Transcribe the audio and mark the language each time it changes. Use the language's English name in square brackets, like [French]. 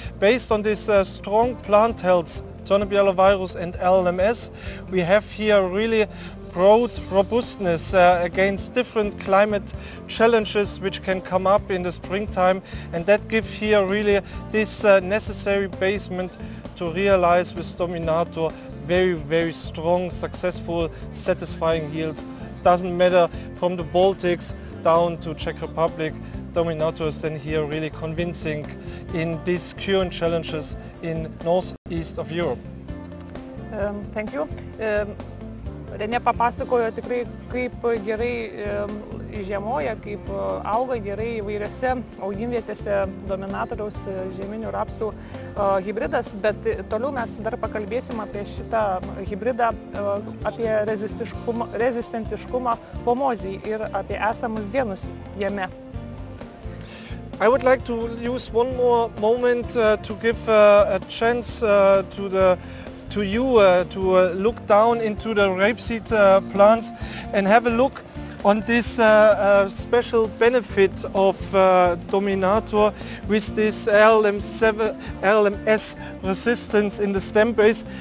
[English] Based on this strong plant health, turnip yellow virus and LMS, we have here really broad robustness against different climate challenges which can come up in the springtime, and that gives here really this necessary basement to realize with Dominator very, very strong, successful, satisfying yields. Doesn't matter from the Baltics down to Czech Republic, Dominator is then here really convincing in these current challenges in northeast of Europe. Thank you. [Lithuanian] Rene papasakojo tikrai, kaip gerai žiemoja, kaip auga gerai įvairiose augimvietėse Dominatoriaus žieminių rapsų hybridas, bet toliau mes dar pakalbėsim apie šitą hybridą, apie rezistentiškumą pomozijai ir apie esamus genus jame. [English] I would like to use one more moment to give a chance to you to look down into the rapeseed plants and have a look on this special benefit of Dominator with this LMS resistance in the stem base.